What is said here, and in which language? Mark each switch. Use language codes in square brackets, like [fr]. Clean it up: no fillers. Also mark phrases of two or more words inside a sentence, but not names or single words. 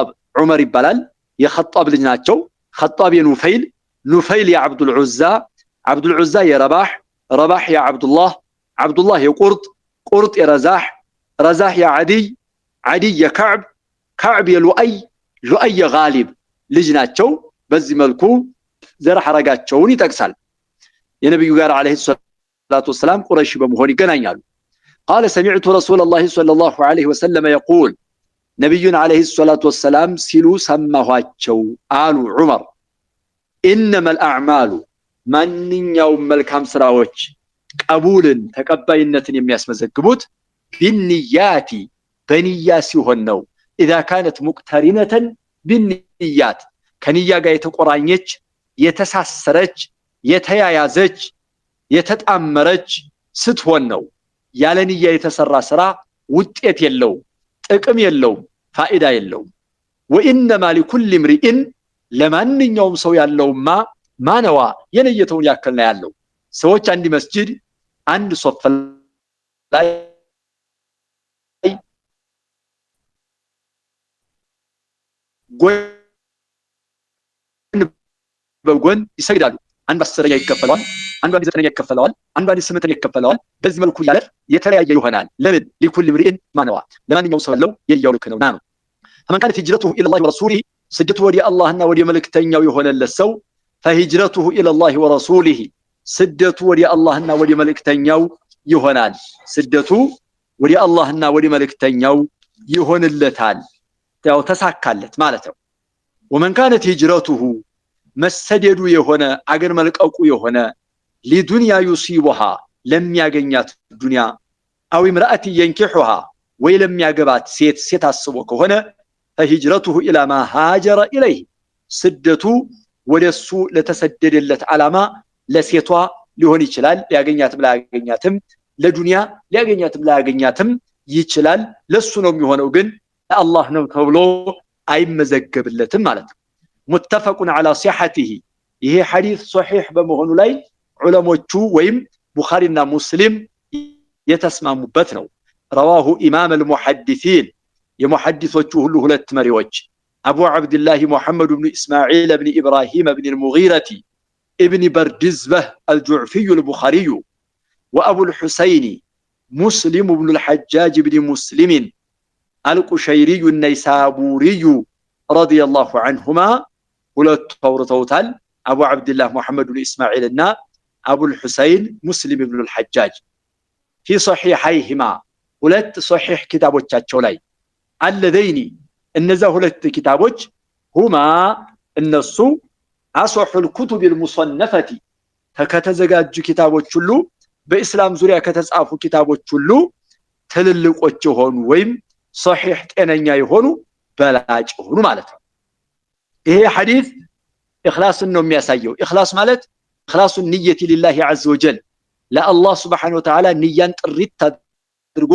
[am] ዑመር ይባላል። የخطاب ልጅ ናቸው። خطاب የኑፈይል ኑፈይል የአብዱል ዑዛ አብዱል ዑዛ የረባህ ረባህ የአብዱላህ አብዱላህ የቁርጥ ቁርጥ የረዛህ ረዛህ የዓዲይ ዓዲይ የከዕብ ከዕብ የሉአይ ሉአይ የጋሊብ ልጅ ናቸው። በዚህ መልኩ ዘር ሐረጋቸውን ይጠቅሳል። የነብዩ ጋር [ar] عليه الصلاة والسلام [am] ቁረይሽ በመሆን ይገናኛሉ። [ar] قال سمعت رسول الله صلى الله عليه وسلم يقول [am] ነብዩን [ar] عليه الصلاة والسلام [am] ሲሉ ሰማኋቸው አሉ ዑመር [ar] انما الاعمال [am] ማንኛውም መልካም ስራዎች ቀቡልን ተቀባይነትን የሚያስመዘግቡት ቢንያቲ በንያ ሲሆን ነው። [ar] اذا كانت مقترنه بالنيات [am] ከንያ ጋር የተቆራኘች የተሳሰረች የተያያዘች የተጣመረች ስትሆን ነው። ያለ ንያ የተሰራ ስራ ውጤት የለውም፣ ጥቅም የለውም፣ ፋይዳ የለውም። [ar] وانما لكل امرئ [am] ለማንኛውም ሰው ያለውማ ማነዋ የነየተውን ያከልና ያለው ሰዎች አንድ መስጂድ አንድ ሶፍ ላይ በጎን ይሰግዳሉ። አንዱ 10ኛ ይከፈለዋል፣ አንዱ 9ኛ ይከፈለዋል፣ አንዱ 8ኛ ይከፈለዋል። በዚህ መልኩ ያለ የተለያየ ይሆናል። ለምን [ar] لكل امرئ [am] ማነዋ ለማንኛውም ሰው ያለው የያው ልክ ነውና ነው። [ar] فمن كانت هجرته الى الله ورسوله [am] ስደቱ ወዲ አላህና ወዲ መልእክተኛው የሆነለት ሰው [ar] فهجرته الى الله ورسوله [am] ስደቱ ወዲ አላህና ወዲ መልእክተኛው ይሆናል። ስደቱ ወዲ አላህና ወዲ መልእክተኛው ይሆንለታል፣ ያው ተሳካለት ማለት ነው። [ar] ومن كانت هجرته [am] መሰደዱ የሆነ አገር መልቀቁ የሆነ لدنيا يصيبها ለሚያገኛት ዱንያ [ar] او امرأة ينكحها [am] ወይ ለሚያገባት ሴት አስቦ ከሆነ فهجرته [ar] الى ما هاجر اليه [am] ስደቱ ወደሱ ለተሰደደለት ዓላማ ለሴቷ ሊሆን ይችላል። ሊያገኛትም ላያገኛትም ለዱንያ ሊያገኛትም ላያገኛትም ይችላል። ለሱ ነው የሚሆነው፣ ግን አላህ ነው ተብሎ አይመዘገብለትም ማለት ነው። [ar] متفق على صحته [am] ይሄ ሐዲስ ሶሒህ በመሆኑ ላይ ዑለሞቹ ወይም ቡኻሪና ሙስሊም የተስማሙበት ነው። [ar] رواه امام المحدثين [am] የሙሐዲሶቹ ሁሉ ሁለት መሪዎች [ar] أبو عبد الله محمد بن إسماعيل بن إبراهيم بن المغيرة ابن بردزبة الجعفي البخاري وأبو الحسين مسلم بن الحجاج بن مسلم القشيري النيسابوري رضي الله عنهما [am] ሁለቱ ተውርተውታል አቡ አብዱላህ መሐመድ ብን እስማኤል እና አቡ الحسين ሙስሊም ኢብኑ الحجاج [ar] في صحيحيهما [am] ሁለት ሶሒህ ኪታቦቻቸው ላይ አለደይኒ እነዛ ሁለት ኪታቦች ሁማ እነሱ [ar] أصح الكتب المصنفة [am] ከተዘጋጁ ኪታቦች ሁሉ በእስላም ዙሪያ ከተጻፉ ኪታቦች ሁሉ ትልልቆች ሆኑ ወይም ሶሒህ ጤነኛ የሆኑ በላጭ ሆኑ ማለት ነው። ይሄ ሐዲስ ኢኽላስን ነው የሚያሳየው። ኢኽላስ ማለት [ar] إخلاص النية لله عز وجل [am] ለአላህ [ar] سبحانه وتعالى [am] ንያን ጥሪት አድርጎ